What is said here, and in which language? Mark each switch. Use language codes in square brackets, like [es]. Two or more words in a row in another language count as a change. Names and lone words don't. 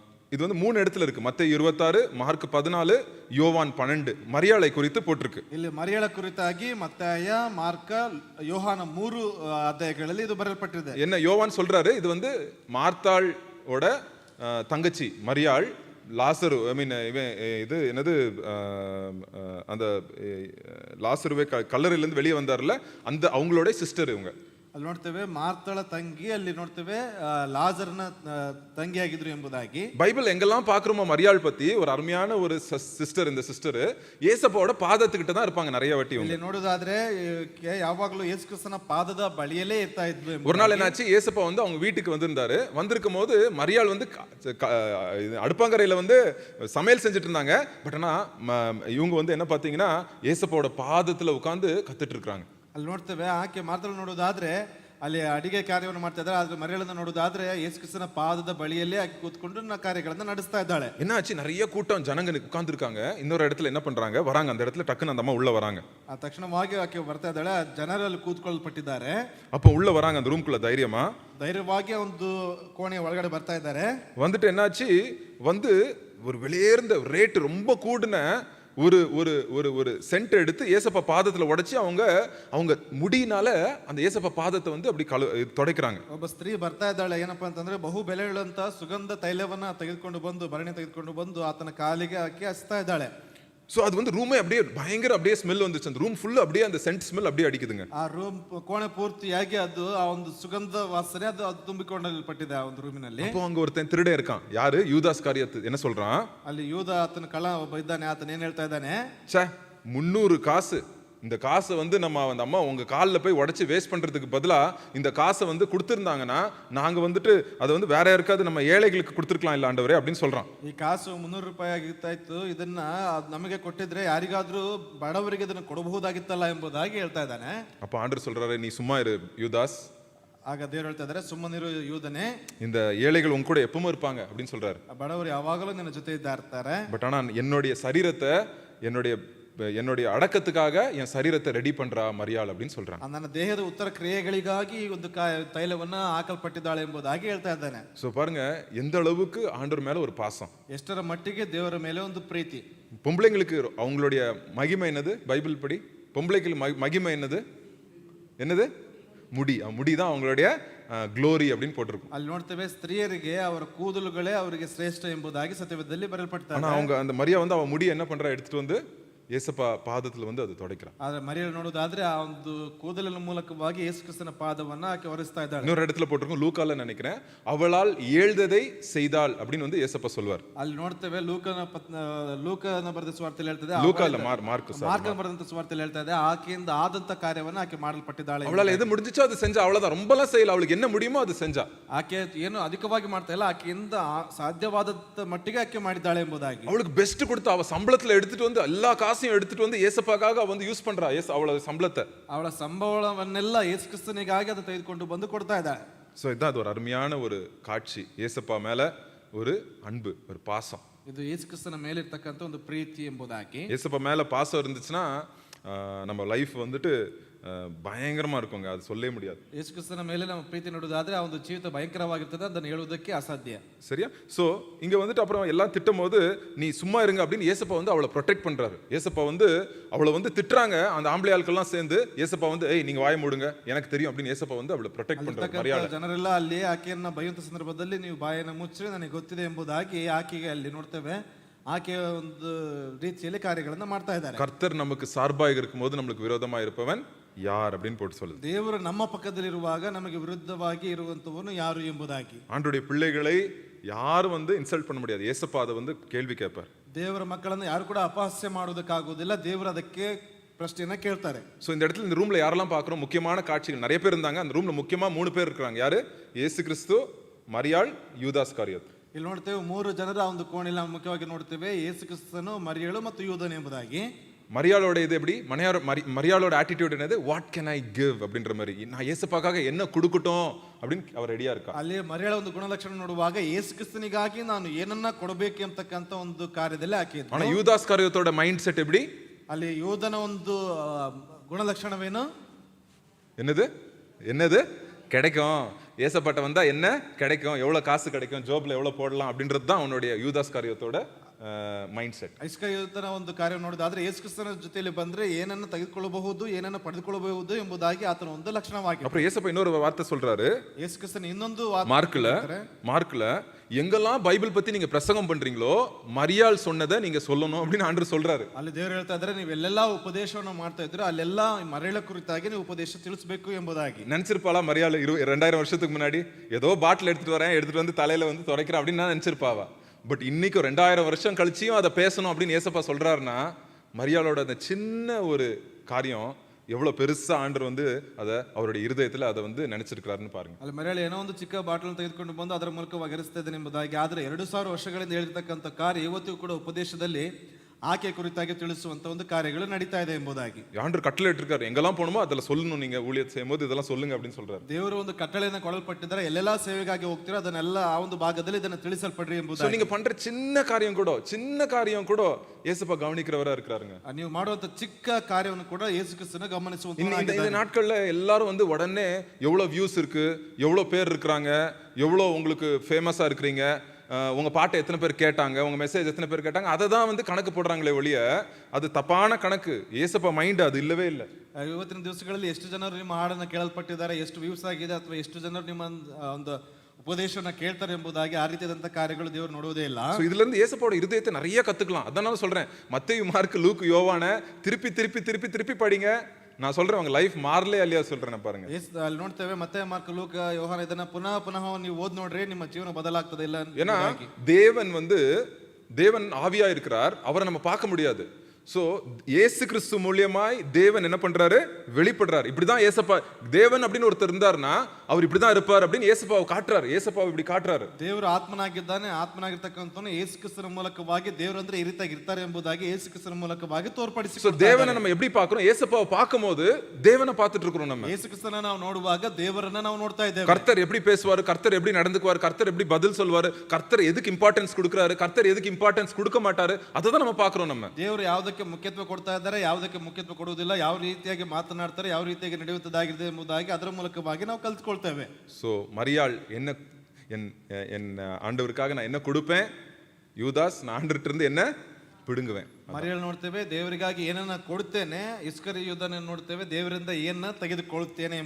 [ta] இது வந்து 3 இடத்துல இருக்கு. மத்தேயு 26, மார்க் 14, யோவான் 12 மரியாளை குறித்து போட்டிருக்கு. [kn] ಇಲ್ಲಿ ಮರಿಯಳ ಕುರಿತಾಗಿ ಮತ್ತಾಯ ಮಾರ್ಕ ಯೋಹಾನ 3 ಅಧ್ಯಾಯಗಳಲ್ಲಿ ಇದು ಬರೆಯಲ್ಪಟ್ಟಿದೆ. [ta] என்ன யோவான் சொல்றாரு, இது வந்து மார்த்தாளோட தங்கச்சி மரியாள், லாசரு இது என்னது அந்த லாசருவே கல்லறையிலேருந்து வெளியே வந்தார்ல, அந்த அவங்களோட சிஸ்டர் இவங்க. [kn] ಅಲ್ಲಿ ನೋಡ್ತೇವೆ ಮಾರ್ತಳ ತಂಗಿ, ಅಲ್ಲಿ ನೋಡ್ತೇವೆ ಲಾಜರ್ನ ತಂಗಿಯಾಗಿದ್ರು ಎಂಬುದಾಗಿ. [ta] பைபிள் எங்கெல்லாம் பார்க்குறோமோ மரியாள் பத்தி ஒரு அருமையான ஒரு சிஸ்டர். இந்த சிஸ்டர் ஏசப்பாவோட பாதத்துக்கிட்ட தான் இருப்பாங்க நிறைய வாட்டி. [kn] ಇಲ್ಲಿ ನೋಡೋದಾದ್ರೆ ಯಾವಾಗಲೂ ಯೇಸು ಕ್ರಿಸ್ತನ ಪಾದದ ಬಳಿಯಲ್ಲೇ ಇರ್ತಾ ಇದ್ವಿ. [ta] ஒரு நாள் என்னாச்சு, ஏசப்பா வந்து அவங்க வீட்டுக்கு வந்திருந்தாரு. வந்திருக்கும் போது மரியாள் வந்து அடுப்பாங்கரையில வந்து சமையல் செஞ்சுட்டு இருந்தாங்க. பட் ஆனா இவங்க வந்து என்ன பார்த்தீங்கன்னா ஏசப்பாவோட பாதத்துல உட்காந்து கத்துட்டு இருக்காங்க. [kn] ಅಲ್ಲಿ ನೋಡ್ತೇವೆ ಆಕೆ ಮಾರ್ತಳು ನೋಡೋದಾದ್ರೆ ಅಲ್ಲಿ ಅಡಿಗೆ ಕಾರ್ಯವನ್ನು ಮಾಡ್ತಾ ಇದ್ದಾರೆ. ಆದ್ರೆ ಮರಿಯಳನ್ನ ನೋಡೋದಾದ್ರೆ ಯೇಸು ಕ್ರಿಸ್ತನ ಪಾದದ ಬಳಿಯಲ್ಲೇ ಆಕೆ ಕೂತ್ಕೊಂಡು ಕಾರ್ಯಗಳನ್ನ ನಡೆಸ್ತಾ ಇದ್ದಾಳೆ. [ta] என்னாச்சு, நிறைய கூட்டம் ஜனங்க உட்கார்ந்து இருக்காங்க. இன்னொரு இடத்துல என்ன பண்றாங்க, வராங்க. அந்த இடத்துல டக்குன்னு அந்த அம்மா உள்ள வராங்க. [kn] ತಕ್ಷಣವಾಗಿ ಆಕೆ ಬರ್ತಾ ಇದ್ದಾಳೆ. ಜನರಲ್ಲಿ ಕೂತ್ಕೊಳ್ಪಟ್ಟಿದ್ದಾರೆ. [ta] அப்போ உள்ள வராங்க அந்த ரூம்குள்ள [kn] ಧೈರ್ಯವಾಗಿ ಒಂದು ಕೋಣೆಯ ಒಳಗಡೆ ಬರ್ತಾ ಇದ್ದಾರೆ. [ta] வந்துட்டு என்னாச்சு, வந்து ஒரு வெளியேர்ந்த ரேட் ரொம்ப கூடுன ஒரு ஒரு ஒரு ஒரு சென்ட் எடுத்து ஏசப்பா பாதத்துல உடைச்சு அவங்க முடியினால அந்த ஏசப்பா பாதத்தை வந்து அப்படி தொடைக்கிறாங்க. [kn] ಒಬ್ಬ ಸ್ತ್ರೀ ಬರ್ತಾ ಇದ್ದಾಳೆ. ಏನಪ್ಪಾ ಅಂತಂದ್ರೆ ಬಹು ಬೆಲೆಯುಳ್ಳಂತ ಸುಗಂಧ ತೈಲವನ್ನ ತೆಗೆದುಕೊಂಡು ಬಂದು ಭರಣಿ ತೆಗೆದುಕೊಂಡು ಬಂದು ಆತನ ಕಾಲಿಗೆ ಹಾಕಿ ಹಚ್ತಾ ಇದ್ದಾಳೆ. [ta] ஸோ அது வந்து ரூமே அப்படியே பயங்கர அப்படியே ஸ்மெல் வந்துச்சு. அந்த [en] room full [ta] அப்படியே அந்த சென்ட் ஸ்மெல் அப்படியே அடிக்குதுங்க. [kn] ಆ ರೂಮ್ ಕೋಣೆ ಪೂರ್ತಿಯಾಗಿ ಅದು ಆ ಒಂದು ಸುಗಂಧ ವಾಸನೆ ಅದು ತುಂಬಿಕೊಂಡಲ್ಪಟ್ಟಿದೆ ಆ ಒಂದು ರೂಮಿನಲ್ಲಿ. [ta] அப்போ அங்க ஒருத்தன் திருடே இருக்கான். யாரு? யூதாஸ் காரியத்து. என்ன சொல்றான்? [kn] ಅಲ್ಲಿ ಯೂದ ಆತನ ಕಳ್ಳ ಒಬ್ಬ ಇದ್ದಾನೆ. ಆತನ ಏನ್ ಹೇಳ್ತಾ ಇದ್ದಾನೆ, [ta] 300 காசு, இந்த காசை வந்து நம்ம அந்த அம்மா உங்க காலில் போய் உடச்சி வேஸ்ட் பண்றதுக்கு பதிலா இந்த காசை வந்து கொடுத்துருந்தாங்கன்னா நாங்க வந்துட்டு அதை வந்து வேற யாருக்காவது நம்ம ஏழைகளுக்கு கொடுத்துருக்கலாம் இல்ல ஆண்டவரே அப்படின்னு சொல்றான். [kn] ಈ ಕಾಸು 300 ರೂಪಾಯಿ ಆಗಿತ್ತಾಯ್ತು, ಇದನ್ನ ನಮಗೆ ಕೊಟ್ಟಿದ್ರೆ ಯಾರಿಗಾದ್ರೂ ಬಡವರಿಗೆ ಇದನ್ನ ಕೊಡಬಹುದಾಗಿತ್ತಲ್ಲ ಎಂಬುದಾಗಿ ಹೇಳ್ತಾ ಇದ್ದಾನೆ. [ta] அப்ப ஆண்டவர் சொல்றாரு, நீ சும்மா இரு யூதாஸ். [kn] ಆಗ ದೇವರು ಹೇಳ್ತಾ ಇದ್ದಾರೆ, ಸುಮ್ಮನಿರು ಯೂದನೇ, [ta] இந்த ஏழைகள் உங்க கூட எப்பவும் இருப்பாங்க அப்படின்னு சொல்றாரு. [kn] ಬಡವರು ಯಾವಾಗಲೂ ನಿನ್ನ ಜೊತೆ ಇರ್ತಾರೆ. [ta] பட் ஆனா என்னுடைய சரீரத்தை என்னுடைய அடக்கத்துக்காக என் சரீரத்தை ரெடி பண்றா மரியாள் அப்படின்னு சொல்றாங்க. [kn] ನನ್ನ ದೇಹದ ಉತ್ತರ ಕ್ರಿಯೆಗಳಿಗಾಗಿ ಒಂದು ತೈಲವನ್ನ ಹಾಕಲ್ಪಟ್ಟಿದ್ದಾಳೆ ಎಂಬುದಾಗಿ ಹೇಳ್ತಾ ಇದ್ದಾನೆ. [ta] சோ பாருங்க எந்த அளவுக்கு ஆண்டவர் மேல ஒரு பாசம், [kn] ಎಷ್ಟರ ಮಟ್ಟಿಗೆ ದೇವರ ಮೇಲೆ ಒಂದು ಪ್ರೀತಿ. [ta] பொம்பளைங்களுக்கு அவங்களுடைய மகிமை என்னது? பைபிள் படி பொம்பளைக்கு மகிமை என்னது? முடி தான் அவங்களுடைய க்ளோரி அப்படின்னு போட்டிருக்கும். [kn] ಅಲ್ಲಿ ನೋಡ್ತೇವೆ, ಸ್ತ್ರೀಯರಿಗೆ ಅವರ ಕೂದಲುಗಳೇ ಅವರಿಗೆ ಶ್ರೇಷ್ಠ ಎಂಬುದಾಗಿ ಸತ್ಯವೇದದಲ್ಲಿ ಬರೆಯಲ್ಪಟ್ಟಿದೆ. [ta] ஆனா அவங்க அந்த மரியா வந்து அவ முடி என்ன பண்றா, எடுத்துட்டு வந்து ஏசப்பா பாதத்துல வந்து அது தொடைக்கிறான். [kn] ಆದ್ರೆ ಮರಿಯಳು ನೋಡೋದಾದ್ರೆ ಆ ಒಂದು ಕೂದಲಿನ ಮೂಲಕವಾಗಿ ಯೇಸು ಕ್ರಿಸ್ತನ ಪಾದವನ್ನ ಆಕೆ ಒರೆಸ್ತಾ ಇದ್ದಾಳೆ. [ta] இன்னொரு இடத்துல போட்டிருக்கும், லூக்கால நினைக்கிறேன், அவளால் ஏழ்ததை செய்தாள் அப்படின்னு வந்து ஏசப்பா சொல்வார். [kn] ಅಲ್ಲಿ ನೋಡ್ತೇವೆ ಲೂಕನ ಬರೆದ ಸುವಾರ್ತೆಯಲ್ಲಿ ಹೇಳ್ತದೆ, [ta] லூக்கால [kn] ಮಾರ್ಕನ ಬರೆದಂತ ಸುವಾರ್ತೆಯಲ್ಲಿ ಹೇಳ್ತಾ ಇದೆ, ಆಕೆಯಿಂದ ಆದಂತ ಕಾರ್ಯವನ್ನ ಆಕೆ ಮಾಡಲ್ಪಟ್ಟಿದ್ದಾಳೆ. [ta] அவளால் எது முடிஞ்சிச்சோ அது செஞ்சா, அவ்வளவுதான். ரொம்பலாம் செய்யல, அவளுக்கு என்ன முடியுமோ அது செஞ்சா. [kn] ಆಕೆ ಏನು ಅಧಿಕವಾಗಿ ಮಾಡ್ತಾ ಇಲ್ಲ, ಆಕೆಯಿಂದ ಸಾಧ್ಯವಾದ ಮಟ್ಟಿಗೆ ಆಕೆ ಮಾಡಿದ್ದಾಳೆ ಎಂಬುದಾಗಿ. [ta] அவளுக்கு பெஸ்ட் கொடுத்து அவ சம்பளத்துல எடுத்துட்டு வந்து எல்லா காசையும் எடுத்துட்டு வந்து ஏசப்பாக்காக வந்து யூஸ் பண்றா. அவளோட சம்பளத்தை, [kn] ಅವಳ ಸಂಬಳವನ್ನೆಲ್ಲ ಯೇಸು ಕ್ರಿಸ್ತನಿಗಾಗಿ ಅದು ತೆಗೆದುಕೊಂಡು ಬಂದು ಕೊಡ್ತಾ ಇದ್ದಾಳೆ. [ta] சோ இதான் அது ஒரு அருமையான ஒரு காட்சி. ஏசப்பா மேல ஒரு அன்பு, ஒரு பாசம். [kn] ಇದು ಯೇಸು ಕ್ರಿಸ್ತನ ಮೇಲೆ ಇರ್ತಕ್ಕಂಥ ಒಂದು ಪ್ರೀತಿ ಎಂಬುದಾಗಿ. [ta] ஏசப்பா மேல பாசம் இருந்துச்சுன்னா நம்ம லைஃப் வந்துட்டு பயங்கரமா இருக்குங்க, அது சொல்லவே முடியாது. [kn] ಯೇಸು ಕ್ರಿಸ್ತನ ಮೇಲೆ ನಮ್ಮ ಪ್ರೀತಿ ನೋಡೋದಾದ್ರೆ ಆ ಒಂದು ಜೀವಿತ ಭಯಂಕರವಾಗಿರ್ತದೆ, ಅದನ್ನು ಹೇಳುವುದಕ್ಕೆ ಅಸಾಧ್ಯ. [ta] சரியா? சோ இங்க வந்துட்டு அப்புறம் எல்லாம் திட்டும் போது நீ சும்மா இருங்க அப்படின்னு ஏசப்பா வந்து அவளை ப்ரொடெக்ட் பண்றாரு. ஏசப்பா வந்து அவளை வந்து திட்டுறாங்க. அந்த ஆம்பளை ஆட்கள்லாம் சேர்ந்து ஏசப்பா வந்து ஏய் நீங்க வாய மூடுங்க, எனக்கு தெரியும் அப்படின்னு ஏசப்பா வந்து அவளை ப்ரொடெக்ட் பண்றாரு. மரியாதை [kn] ಜನರೆಲ್ಲ ಅಲ್ಲಿ ಆಕೆಯನ್ನ ಬೈಯುವಂತ ಸಂದರ್ಭದಲ್ಲಿ ನೀವು ಬಾಯನ್ನು ಮುಚ್ಚಿ ನನಗೆ ಗೊತ್ತಿದೆ ಎಂಬುದಾಗಿ ಆಕೆಗೆ ಅಲ್ಲಿ ನೋಡ್ತೇವೆ, ಆಕೆ ಒಂದು ರೀತಿಯಲ್ಲಿ ಕಾರ್ಯಗಳನ್ನ ಮಾಡ್ತಾ ಇದ್ದಾರೆ. [ta] கர்த்தர் நமக்கு சார்பாக இருக்கும்போது நம்மளுக்கு விரோதமா இருப்பவன் யார் அப்படின்னு போட்டு சொல்லுது. [kn] ದೇವರು ನಮ್ಮ ಪಕ್ಕದಲ್ಲಿರುವಾಗ ನಮಗೆ ವಿರುದ್ಧವಾಗಿ ಇರುವಂತವನು ಯಾರು ಎಂಬುದಾಗಿ. [ta] ஆண்டவருடைய பிள்ளைகளை யாரும் வந்து இன்சல்ட் பண்ண முடியாது. ஏசப்பா அதை வந்து கேள்வி கேட்பார். [kn] ದೇವರ ಮಕ್ಕಳನ್ನು ಯಾರು ಕೂಡ ಅಪಹಾಸ್ಯ ಮಾಡೋದಕ್ಕಾಗೋದಿಲ್ಲ, ದೇವರು ಅದಕ್ಕೆ ಪ್ರಶ್ನೆಯನ್ನ ಕೇಳ್ತಾರೆ. [ta] ஸோ இந்த இடத்துல இந்த ரூம்ல யாரெல்லாம் பார்க்குறோம், முக்கியமான காட்சிகள் நிறைய பேர் இருந்தாங்க. அந்த ரூம்ல முக்கியமா 3 பேர் இருக்கிறாங்க. யாரு? இயேசு கிறிஸ்து, மரியாள், யூதாஸ் காரியத். [kn] ಇಲ್ಲಿ ನೋಡ್ತೇವೆ 3 ಜನರ ಒಂದು ಕೋಣೆಯಲ್ಲಿ ಮುಖ್ಯವಾಗಿ ನೋಡ್ತೇವೆ, ಯೇಸು ಕ್ರಿಸ್ತನು, ಮರಿಯಳು ಮತ್ತು ಯೂದನ್ ಎಂಬುದಾಗಿ. [ta] மரியாளோட இது எப்படி, மரியாளோட ஆட்டிடியூட் என்னது? [en] what can I give [ta] அப்படின்ற மாதிரி, நான் ஏசப்பாக்காக என்ன கொடுக்கட்டும் அப்படின்னு அவர் ரெடியா இருக்கா. [kn] ಅಲ್ಲಿ ಮರಿಯಾಳ ಒಂದು ಗುಣಲಕ್ಷಣ ನೋಡುವಾಗ ಯೇಸು ಕ್ರಿಸ್ತನಿಗಾಗಿ ನಾನು ಏನನ್ನ ಕೊಡಬೇಕು ಎಂಬತಕ್ಕಂತ ಒಂದು ಕಾರ್ಯದಲ್ಲಿ ಆಕೆ. [ta] ஆனா யூதாஸ் காரியத்தோட [en] mind set [ta] எப்படி? [kn] ಅಲ್ಲಿ ಯೂದನ ಒಂದು ಗುಣಲಕ್ಷಣವೇನು? [ta] என்னது கிடைக்கும், ஏசப்பாட்ட வந்தா என்ன கிடைக்கும், எவ்வளவு காசு கிடைக்கும், ஜோப்ல எவ்வளவு போடலாம் அப்படின்றது தான் அவனுடைய யூதாஸ் காரியத்தோட [en] mind set. [kn] ಐಸ್ಕರಿಯೋತನ ಒಂದು ಕಾರ್ಯ ನೋಡಿದಾದ್ರೆ ಯೇಸು ಕ್ರಿಸ್ತನ ಜೊತೆಯಲ್ಲಿ ಬಂದ್ರೆ ಏನನ್ನು ತೆಗೆದುಕೊಳ್ಳಬಹುದು, ಏನನ್ನು ಪಡೆದುಕೊಳ್ಳಬಹುದು ಎಂಬುದಾಗಿ ಆತನ ಒಂದು ಲಕ್ಷಣವಾಗಿದೆ. [ta] அப்புறம் ஏசப்பா இன்னொரு வார்த்தை சொல்றாரு [kn] ಯೇಸು ಕ್ರಿಸ್ತನ ಇನ್ನೊಂದು [ta] மார்க்ல எங்கெல்லாம் பைபிள் பத்தி நீங்க பிரசங்கம் பண்றீங்களோ மரியாள் சொன்னதை நீங்க சொல்லணும் அப்படின்னு ஆண்டவர் சொல்றாரு. [kn] ಅಲ್ಲಿ ದೇವರು ಹೇಳ್ತಾ ಇದ್ದಾರೆ, ನೀವೆಲ್ಲೆಲ್ಲ ಉಪದೇಶವನ್ನು ಮಾಡ್ತಾ ಇದ್ರೆ ಅಲ್ಲೆಲ್ಲ ಮರಿಯಳ ಕುರಿತಾಗಿ ನೀವು ಉಪದೇಶ ತಿಳಿಸಬೇಕು ಎಂಬುದಾಗಿ. [ta] நினைச்சிருப்பாளா மரியாள் 2000 வருஷத்துக்கு முன்னாடி ஏதோ பாட்டில் எடுத்துட்டு வந்து தலையில வந்து துடைக்கிறேன் அப்படின்னு நான் நினைச்சிருப்பாவா? பட் இன்னைக்கு 2000 வருஷம் கழிச்சியும் அதை பேசணும் அப்படின்னு ஏசப்பா சொல்றாருன்னா மரியாளோட அந்த சின்ன ஒரு காரியம் எவ்வளவு பெருசா ஆண்டவர் வந்து அதை அவருடைய இருதயத்துல அதை வந்து நினைச்சிருக்கிறாருன்னு பாருங்க. [kn] ಅಲ್ಲಿ ಮರಿಯಳು ಏನೋ ಒಂದು ಚಿಕ್ಕ ಬಾಟಲ್ ತೆಗೆದುಕೊಂಡು ಬಂದು ಅದರ ಮೂಲಕ ಒಗರಿಸ್ತಾ ಇದ್ದಾನೆ ಎಂಬುದಾಗಿ. ಆದ್ರೆ 2000 ವರ್ಷಗಳಿಂದ ಹೇಳಿರ್ತಕ್ಕಂಥ ಕಾರ್ಯ ಇವತ್ತಿಗೂ ಕೂಡ ಉಪದೇಶದಲ್ಲಿ ಆಕೆ ಕುರಿತಾಗಿ ತಿಳಿಸುವಂತ ಒಂದು ಕಾರ್ಯಗಳು ನಡೀತಾ ಇದೆ ಎಂಬುದಾಗಿ. [ta] ஆண்டவர் கட்டளை இட்டிருக்காரு, எங்கெல்லாம் போகணுமோ அதெல்லாம் சொல்லணும், நீங்க ஊழியத்தை செய்யும்போது இதெல்லாம் சொல்லுங்க அப்படின்னு சொல்றாரு. [kn] ದೇವರು ಒಂದು ಕಟ್ಟಳೆಯನ್ನು ಕೊಡಲ್ಪಟ್ಟಿದ್ದಾರೆ, ಎಲ್ಲೆಲ್ಲ ಸೇವೆಗಾಗಿ ಹೋಗ್ತೀರಾ ಅದನ್ನೆಲ್ಲ ಆ ಒಂದು ಭಾಗದಲ್ಲಿ ಇದನ್ನ ತಿಳಿಸಲ್ಪಡ್ರಿ ಎಂಬುದಾಗಿ. [ta] நீங்க பண்ற சின்ன காரியம் கூட ஏசப்பா கவனிக்கிறவரா இருக்கிறாருங்க. [kn] ನೀವು ಮಾಡುವಂತ ಚಿಕ್ಕ ಕಾರ್ಯವನ್ನು ಕೂಡ ಯೇಸು ಕ್ರಿಸ್ತನ ಗಮನಿಸುವಂತ. [ta] இந்த நாட்கள்ல எல்லாரும் வந்து உடனே எவ்வளவு வியூஸ் இருக்கு, எவ்வளவு பேர் இருக்கிறாங்க, எவ்வளவு உங்களுக்கு ஃபேமஸா இருக்கிறீங்க, உங்க பாட்டை எத்தனை பேர் கேட்டாங்க, உங்க மெசேஜ் எத்தனை பேர் கேட்டாங்க, அதை தான் வந்து கணக்கு போடுறாங்களே ஒழிய அது தப்பான கணக்கு. ஏசப்பா மைண்ட் அது இல்லவே இல்லை. [kn] ಇವತ್ತಿನ ದಿವಸಗಳಲ್ಲಿ ಎಷ್ಟು ಜನರು ನಿಮ್ಮ ಹಾಡನ್ನು ಕೇಳಲ್ಪಟ್ಟಿದ್ದಾರೆ, ಎಷ್ಟು ವ್ಯೂಸ್ ಆಗಿದೆ, ಅಥವಾ ಎಷ್ಟು ಜನರು ನಿಮ್ಮ ಒಂದು ಉಪದೇಶವನ್ನ ಕೇಳ್ತಾರೆ ಎಂಬುದಾಗಿ ಆ ರೀತಿಯಾದಂತ ಕಾರ್ಯಗಳು ದೇವರು ನೋಡುವುದೇ ಇಲ್ಲ. [ta] இதுல இருந்து ஏசப்பாவோட இருதயத்தை நிறைய கத்துக்கலாம். அதனால சொல்றேன், மத்தேயு, மார்க், லூக், யோவான திருப்பி படிங்க. நான் சொல்றேன், உங்க லைஃப் மாறலே இல்லையா சொல்றேன் பாருங்க. [kn] ಅಲ್ಲಿ ನೋಡ್ತೇವೆ ಮತ್ತೆ ಮಾರ್ಕ್, ಲೂಕ, ಯೋಹಾನ ಇದನ್ನ ಪುನಃ ನೀವು ಓದ್ ನೋಡ್ರಿ, ನಿಮ್ಮ ಜೀವನ ಬದಲಾಗ್ತದೆ ಇಲ್ಲ. [ta] ஏன்னா தேவன் ஆவியா இருக்கிறார், அவரை நம்ம பார்க்க முடியாது. சோ இயேசு கிறிஸ்து மூலியமாய் தேவன் என்ன பண்றாரு, வெளிப்படுறாரு. இப்படிதான் ஏசப்பா தேவன் அப்படின்னு ஒருத்தர் இருந்தாருன்னா அவர் இப்படிதான் இருப்பார் அப்படின்னு ஏசப்பாவை காட்டுறாரு. ஏசப்பாவை இப்படி காட்டுறாரு. [kn] ದೇವರು ಆತ್ಮನಾಗಿದ್ದಾನೆ, ಆತ್ಮನಾಗಿರ್ತಕ್ಕಂಥವನು ಯೇಸು ಕ್ರಿಸ್ತನ ಮೂಲಕವಾಗಿ ದೇವರು ಅಂದ್ರೆ ಈ ರೀತಿಯಾಗಿ ಇರ್ತಾರೆ ಎಂಬುದಾಗಿ ಯೇಸು ಕ್ರಿಸ್ತನ ಮೂಲಕವಾಗಿ ತೋರ್ಪಡಿಸಿ. [ta] சோ தேவனை நம்ம எப்படி பார்க்கிறோம், ஏசப்பாவை பார்க்கும்போது தேவனை பார்த்துட்டு இருக்கிறோம். நம்ம [kn] ಯೇಸು ಕ್ರಿಸ್ತನ ನಾವು ನೋಡುವಾಗ ದೇವರನ್ನ ನಾವು ನೋಡ್ತಾ ಇದ್ದೇವೆ. [ta] கர்த்தர் எப்படி பேசுவாரு, கர்த்தர் எப்படி நடந்துக்குவாரு, கர்த்தர் எப்படி பதில் சொல்வாரு, கர்த்தர் எதுக்கு இம்பார்ட்டன்ஸ் கொடுக்குறாரு, கர்த்தர் எதுக்கு இம்பார்ட்டன்ஸ் கொடுக்க மாட்டாரு, அதை தான் நம்ம பார்க்கிறோம். நம்ம [kn] ದೇವರು ಯಾವುದಕ್ಕೆ ಮುಖ್ಯತ್ವ ಕೊಡ್ತಾ ಇದ್ದಾರೆ, ಯಾವುದಕ್ಕೆ ಮುಖ್ಯತ್ವ ಕೊಡುವುದಿಲ್ಲ, ಯಾವ ರೀತಿಯಾಗಿ ಮಾತನಾಡ್ತಾರೆ, ಯಾವ ರೀತಿಯಾಗಿ ನಡೆಯುತ್ತದಾಗಿದೆ ಎಂಬುದಾಗಿ ಅದರ ಮೂಲಕವಾಗಿ ನಾವು ಕಲ್ತ್ಕೊಳ್ತೇವೆ. [ta] சோ மரியாள் என்ன, என் ஆண்டவருக்காக நான் என்ன கொடுப்பேன், யூதாஸ் நான் ஆண்டவர்கிட்ட இருந்து என்ன பிடுங்குவேன். [kn] ಮರಿಯಳು ನೋಡ್ತೇವೆ, ದೇವರಿಗಾಗಿ ಏನನ್ನ ಕೊಡುತ್ತೇನೆ. ಇಸ್ಕರಿಯೋತನ ನೋಡ್ತೇವೆ, ದೇವರಿಂದ ಏನನ್ನ ತೆಗೆದುಕೊಳ್ಳುತ್ತೇನೆ.